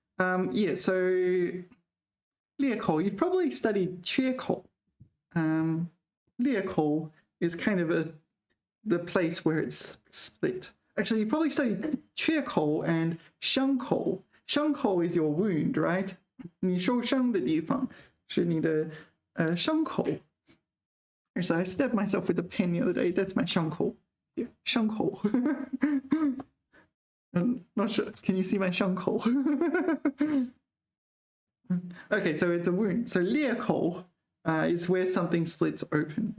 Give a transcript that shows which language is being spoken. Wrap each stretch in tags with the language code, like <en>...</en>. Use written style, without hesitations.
<en>Yeah, so 裂口, you've probably studied 缺口. 裂口 is kind of the place where it's split. Actually, you probably studied 缺口 and 伤口. 伤口 is your wound, right?</en> <zh>你受伤的地方是你的伤口.</zh> <en>So I stabbed myself with a pen the other day. That's my 伤口.Yeah, 伤口. I'm not sure. Can you see my 伤口? Okay, so it's a wound. So 裂口 is where something splits open.</en>